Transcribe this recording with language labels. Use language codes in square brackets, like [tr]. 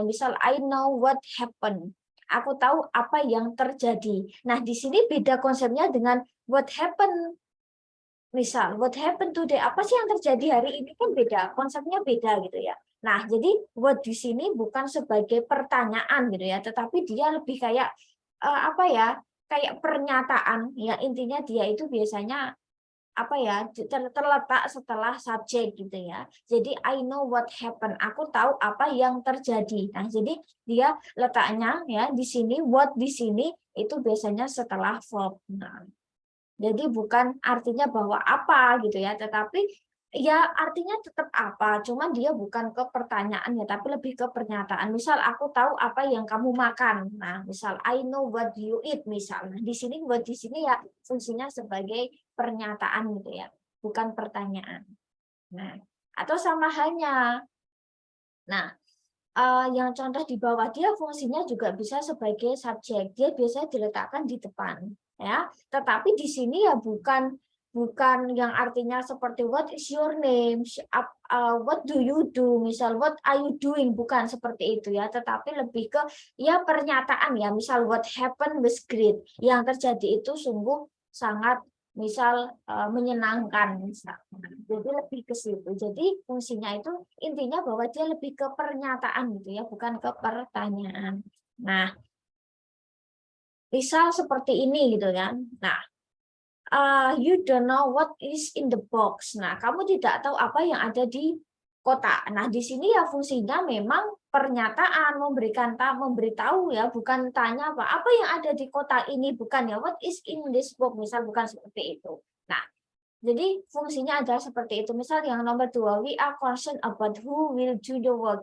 [en] Misal I know what happened. [id] Aku tahu apa yang terjadi. Nah, di sini beda konsepnya dengan what happened. [en] Misal, what happened today? [id] Apa sih yang terjadi hari ini kan beda, konsepnya beda gitu ya. Nah, jadi what di sini bukan sebagai pertanyaan gitu ya, tetapi dia lebih kayak apa ya? Kayak pernyataan. Ya, intinya dia itu biasanya apa ya terletak setelah subjek gitu ya. [en] Jadi I know what happened. [id] Aku tahu apa yang terjadi. Nah, jadi dia letaknya ya di sini what di sini itu biasanya setelah verb. Nah, jadi bukan artinya bahwa apa gitu ya, tetapi ya artinya tetap apa, cuman dia bukan ke pertanyaan ya, tapi lebih ke pernyataan. Misal aku tahu apa yang kamu makan. [en] Nah, misal I know what you eat misal. [id] Nah, di sini buat di sini ya fungsinya sebagai pernyataan gitu ya, bukan pertanyaan. Nah, atau sama halnya. Nah, yang contoh di bawah dia fungsinya juga bisa sebagai subjek. Dia biasanya diletakkan di depan, ya. Tetapi di sini ya bukan bukan yang artinya seperti [en] what is your name, what do you do, [id] misal [en] what are you doing, [id] bukan seperti itu ya. Tetapi lebih ke ya pernyataan ya. [en] Misal what happened was great. [id] Yang terjadi itu sungguh sangat misal menyenangkan misal. Jadi lebih ke situ. Jadi fungsinya itu intinya bahwa dia lebih ke pernyataan gitu ya, bukan ke pertanyaan. Nah, misal seperti ini gitu kan. [en] Nah, you don't know what is in the box. [id] Nah, kamu tidak tahu apa yang ada di kotak. Nah, di sini ya fungsinya memang pernyataan, memberitahu ya, bukan tanya apa yang ada di kotak ini, bukan ya [en] what is in this box, [id] misal bukan seperti itu. Nah, jadi fungsinya adalah seperti itu. Misal yang nomor 2, [en] we are concerned about who will do the work.